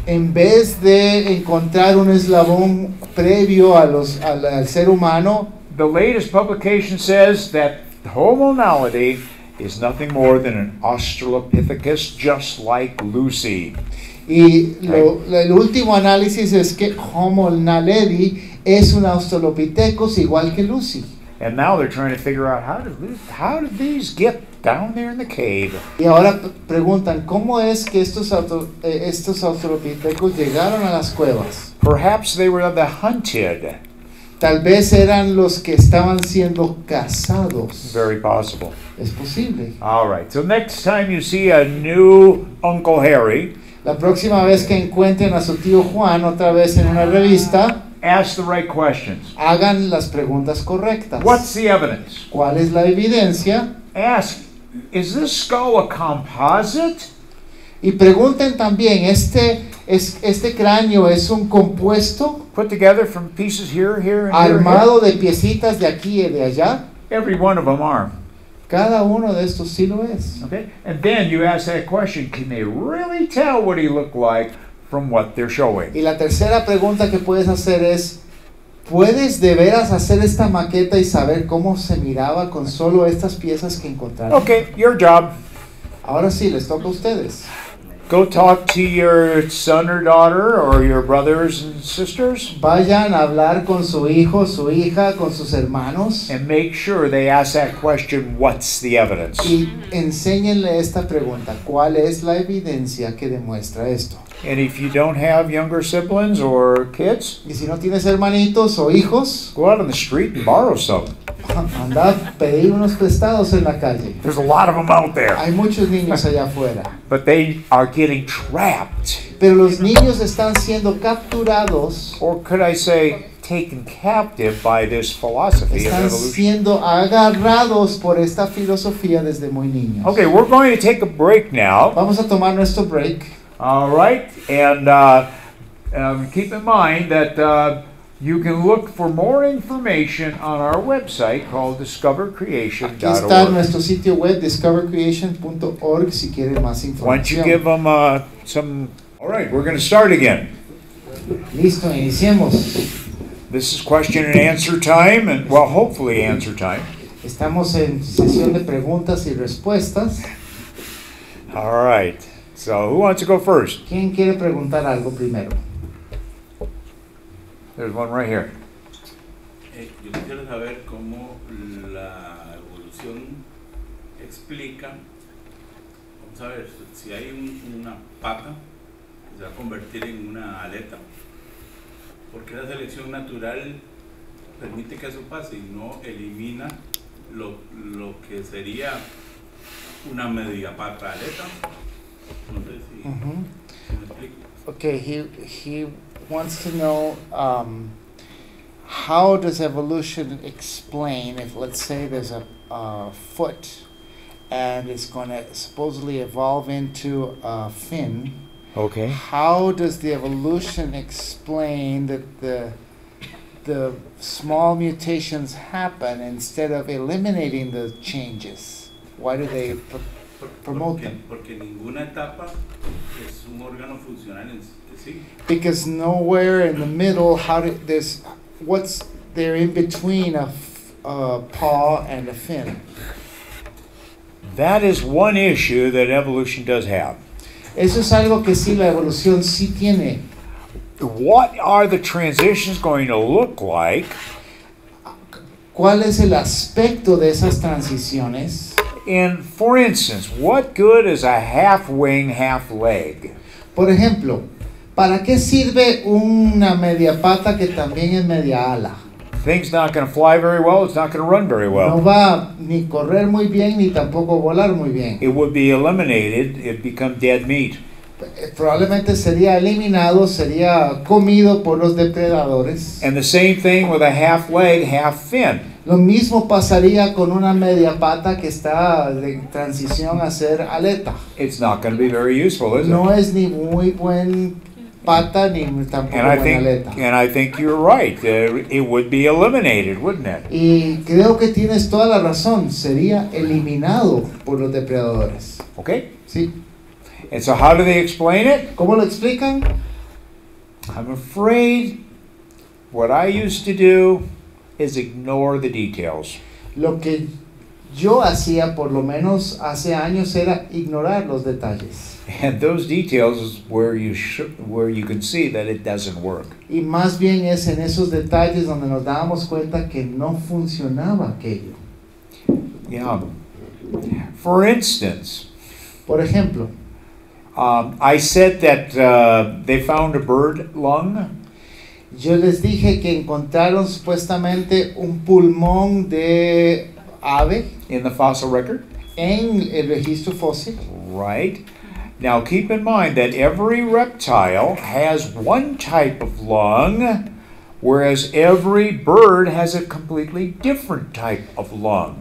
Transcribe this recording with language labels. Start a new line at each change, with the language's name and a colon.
Spanish: En vez de encontrar un eslabón previo al ser humano,
English: the latest publication says that Homo naledi is nothing more than an Australopithecus just like Lucy.
Spanish: y el último análisis es que Homo naledi es un Australopithecus igual que Lucy.
English: And now they're trying to figure out how did these get down there in the cave?
Spanish: Y ahora preguntan, ¿cómo es que estos Australopithecus llegaron a las cuevas?
English: Perhaps they were the hunted.
Spanish: Tal vez eran los que estaban siendo cazados.
English: Very possible.
Spanish: Es posible.
English: All right, so next time you see a new Uncle Harry,
Spanish: La próxima vez que encuentren a su tío Juan otra vez en una revista,
English: ask the right questions.
Spanish: hagan las preguntas correctas.
English: What's the evidence?
Spanish: ¿Cuál es la evidencia?
English: Ask, is this skull a composite?
Spanish: Y pregunten también, ¿este cráneo es un compuesto
English: Put together from pieces here, here, and
Spanish: armado de piecitas de aquí y de allá?
English: here? Every one of them are.
Spanish: Cada uno de estos sí lo es.
English: Okay? And then you ask that question, can they really tell what he looked like from what they're showing?
Spanish: Y la tercera pregunta que puedes hacer es, ¿puedes de veras hacer esta maqueta y saber cómo se miraba con solo estas piezas que encontraron?
English: Okay, your job.
Spanish: Ahora sí, les toca a ustedes.
English: Go talk to your son or daughter or your brothers and sisters
Spanish: Vayan a hablar con su hijo, su hija, con sus hermanos
English: and make sure they ask that question, what's the evidence?
Spanish: y enséñenle esta pregunta, ¿cuál es la evidencia que demuestra esto?
English: And if you don't have younger siblings or kids,
Spanish: Y si no tienes hermanitos o hijos,
English: go out on the street and borrow some.
Spanish: anda a pedir unos prestados en la calle.
English: There's a lot of them out there.
Spanish: Hay muchos niños allá afuera.
English: But they are getting trapped.
Spanish: Pero los niños están siendo capturados,
English: Or could I say, taken captive by this philosophy of
Spanish: están
English: evolution.
Spanish: siendo agarrados por esta filosofía desde muy niños.
English: Okay, we're going to take a break now.
Spanish: Vamos a tomar nuestro break.
English: All right, and keep in mind that you can look for more information on our website called
Spanish: Aquí está
English: discovercreation.org.
Spanish: nuestro sitio web discovercreation.org si quieren más
English: Why don't you
Spanish: información.
English: give them some... All right, we're going to start again.
Spanish: Listo, iniciemos.
English: This is question and answer time, and well, hopefully answer time.
Spanish: Estamos en sesión de preguntas y respuestas.
English: All right, so who wants to go first?
Spanish: ¿Quién quiere preguntar algo primero?
English: There's one right here.
Spanish: Yo quisiera saber cómo la evolución explica, vamos a ver, si hay una pata que se va a convertir en una aleta, porque la selección natural permite que eso pase y no elimina lo que sería una media pata aleta. No sé si, Ujú. si me explico.
English: Okay, he wants to know how does evolution explain if, let's say, there's a foot and it's going to supposedly evolve into a fin. Okay. How does the evolution explain that the small mutations happen instead of eliminating the changes? Why do they promote them?
Spanish: Porque ninguna etapa es un órgano funcional en sí.
English: Because nowhere in the middle, what's there in between a paw and a fin? That is one issue that evolution does have.
Spanish: Eso es algo que sí la evolución sí tiene.
English: What are the transitions going to look like?
Spanish: ¿Cuál es el aspecto de esas transiciones?
English: And for instance, what good is a half wing, half leg?
Spanish: Por ejemplo, ¿para qué sirve una media pata que también es media ala?
English: Thing's not going to fly very well, it's not going to run very
Spanish: No
English: well.
Spanish: va ni correr muy bien ni tampoco volar muy bien.
English: It would be eliminated, it'd become dead meat.
Spanish: Probablemente sería eliminado, sería comido por los depredadores.
English: And the same thing with a half leg, half fin.
Spanish: Lo mismo pasaría con una media pata que está de transición a ser aleta.
English: It's not going to be very useful, is it?
Spanish: No es ni muy buen pata ni tampoco buena aleta.
English: And I think you're right. It would be eliminated, wouldn't it?
Spanish: Y creo que tienes toda la razón. Sería eliminado por los depredadores.
English: Okay?
Spanish: Sí.
English: And so how do they explain it?
Spanish: ¿Cómo lo explican?
English: I'm afraid what I used to do is ignore the details.
Spanish: Lo que yo hacía por lo menos hace años era ignorar los detalles.
English: And those details is where you can see that it doesn't work.
Spanish: Y más bien es en esos detalles donde nos dábamos cuenta que no funcionaba aquello.
English: Yeah. For instance,
Spanish: Por ejemplo,
English: I said that they found a bird lung.
Spanish: yo les dije que encontraron supuestamente un pulmón de ave
English: In the fossil record.
Spanish: en el registro fósil.
English: Right. Now keep in mind that every reptile has one type of lung, whereas every bird has a completely different type of lung.